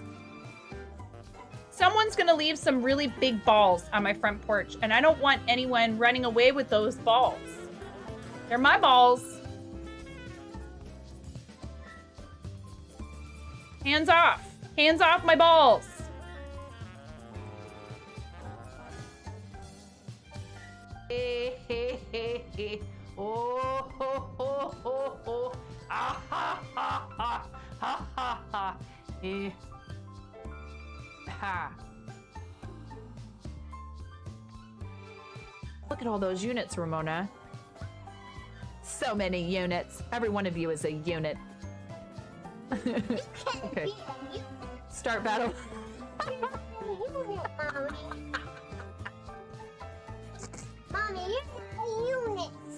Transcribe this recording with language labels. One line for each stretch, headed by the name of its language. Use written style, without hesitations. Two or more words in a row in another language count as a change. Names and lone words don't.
English: Someone's gonna leave some really big balls on my front porch, and I don't want anyone running away with those balls. They're my balls. Hands off. Hands off my balls. Hey, hey, hey, hey. Oh, ho, ho, ho, ho. Ah, ha, ha, ha, ha, ha, ha. Eh. Ha. Look at all those units, Ramona. So many units. Every one of you is a unit. Okay. Start battle. Mommy, you're units.